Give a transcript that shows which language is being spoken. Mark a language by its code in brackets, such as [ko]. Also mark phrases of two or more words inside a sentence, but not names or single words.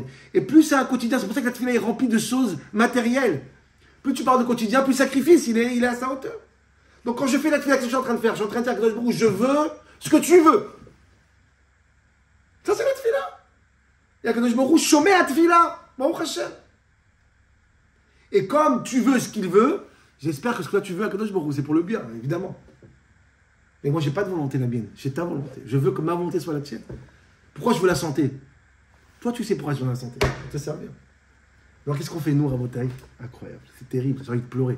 [fr] Et plus c'est un quotidien, c'est pour ça que la tfila est remplie de choses matérielles. Plus tu parles de quotidien, plus sacrifice, il est à sa hauteur. Donc quand je fais la tfila, qu'est-ce que je suis en train de faire? Je suis en train de dire que je veux ce que tu veux. Ça, c'est la tfila. Et [he] הקדוש ברוך הוא, [fr] chômé à tfila. [he] ברוך השם. [fr] Et comme tu veux ce qu'il veut, j'espère que ce que toi tu veux, [he] הקדוש ברוך הוא, [fr] c'est pour le bien, évidemment. Mais moi, je n'ai pas de volonté la mienne, j'ai ta volonté. Je veux que ma volonté soit la tienne. Pourquoi je veux la santé? Toi, tu sais pourquoi je veux la santé. Ça te sert bien. Alors, qu'est-ce qu'on fait, nous, Rabotai? Incroyable, c'est terrible, j'ai envie de pleurer.